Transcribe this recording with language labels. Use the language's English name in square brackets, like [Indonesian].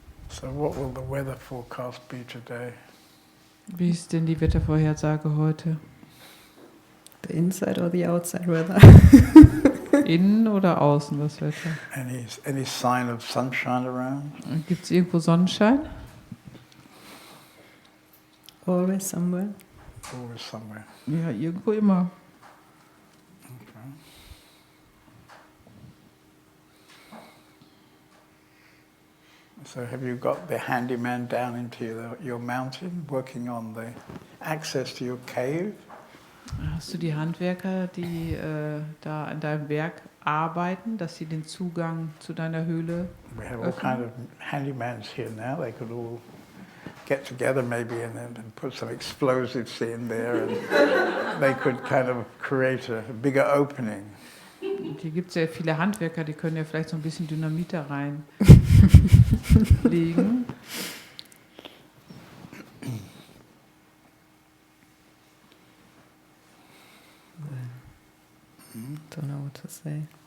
[English] So what will the weather forecast be today? [German] Wie ist denn die Wettervorhersage heute? [English] The inside or the outside weather? [German] Innen oder außen das Wetter? [English] Any sign of sunshine around? [German] Gibt es irgendwo Sonnenschein? [English] Always somewhere. Always somewhere. [German] Ja, irgendwo immer. [English] Okay. So have you got the handyman down into your mountain, working on the access to your cave? [German] Hast du die Handwerker, die da an deinem Berg arbeiten, dass sie den Zugang zu deiner Höhle [English] We have all kind of handymans here now. They could all get together maybe and then put some explosives in there and they could kind of create a bigger opening. [German] Und hier gibt es ja viele Handwerker, die können ja vielleicht so ein bisschen Dynamit da reinlegen. [English] Don't know what to say.